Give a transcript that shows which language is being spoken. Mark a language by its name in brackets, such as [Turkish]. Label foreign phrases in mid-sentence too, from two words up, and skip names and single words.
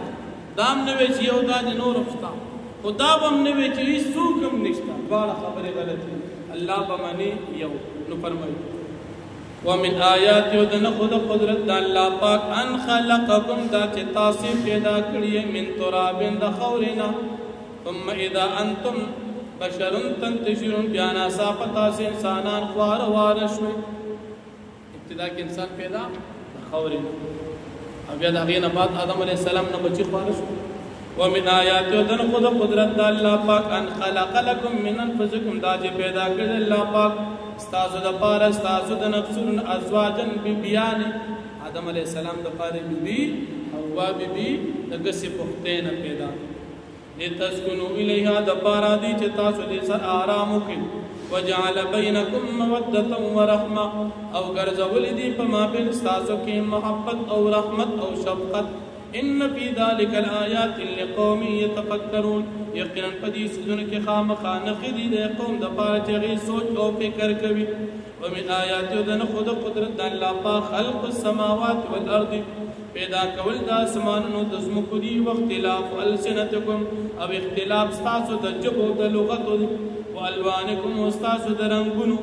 [Pashto] دا هم نه وی چې یو دا د نور هم شته، خو دا به هم نه وی چې هېڅوک هم نشته. دواړه خبرې غلطې، الله به مني یو. نو فرمایي [Arabic] ومن آیات [Pashto] یو د نښو د قدرت د الله پاک [Arabic] ان خلقکم [Pashto] دا چې تاسې پیدا کړي [Arabic] من ترابن [Pashto] د خاورې نه [Arabic] ثم اذا انتم بشر تنتشرون [Pashto] بیا ناڅاپه تاسې انسانان خواره واره شوئ. ابتدا کې انسان پیدا د خاورې نه او بیا د هغې نه بعد آدم علیه السلام نه بچي خواره شو. [Arabic] ومن آیات [Pashto] یو د نښو د قدرت د الله پاک [Arabic] ان خلق لکم من انفسکم [Pashto] دا چې پیدا کړي الله پاک ستاسو دپاره ستاسو د نفسونو ازواجن بیبیانې. آدم علیه السلام دپاره بیبي حوا بیبي د ګسې پختې نه پیدا [Arabic] لتسکنوا الیها [Pashto] دپاره دی چې تاسو دې سره آرام وکړي. [Arabic] وجعل بینکم مودة ورحمه [Pashto] او ګرځولي دي په مابین ستاسو کې محبت او رحمت او شفقت. [Arabic] ان فی ذلک الآیات لقوم یتفکرون [Pashto] یقینا په دې څیزونو کې خامخا نښې دي د قوم دپاره چې هغوی سوچ او فکر کوي. [Arabic] ومن آیات [Pashto] د نښو د قدرت د الله پاک [Arabic] خلق السماوات والارض [Pashto] پیدا کول د اسمانونو د ځمکو دي [Arabic] واختلاف السنتکم [Pashto] او اختلاف ستاسو د ژبو د لغتو والوانکم او ستاسو د رنګونو.